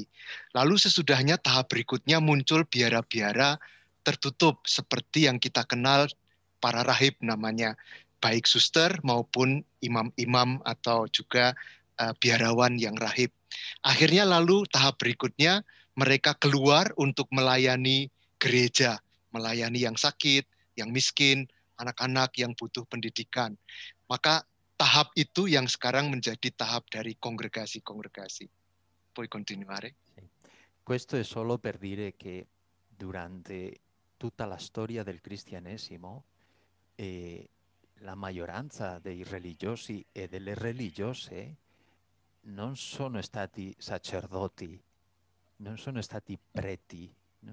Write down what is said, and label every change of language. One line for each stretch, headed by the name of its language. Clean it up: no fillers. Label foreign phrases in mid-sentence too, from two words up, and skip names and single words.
Indonesian: Lalu sesudahnya tahap berikutnya muncul biara-biara tertutup seperti yang kita kenal para rahib namanya, baik suster maupun imam-imam atau juga biarawan yang rahib. Akhirnya lalu tahap berikutnya mereka keluar untuk melayani gereja, melayani yang sakit, yang miskin, anak-anak yang butuh pendidikan. Maka tahap itu yang sekarang menjadi tahap dari congregasi-congregasi.
Italian: Puoi continuare? Sì. Questo è solo per dire che durante tutta la storia del cristianesimo la maggioranza dei religiosi e delle religiose non sono stati sacerdoti, non sono stati preti, no?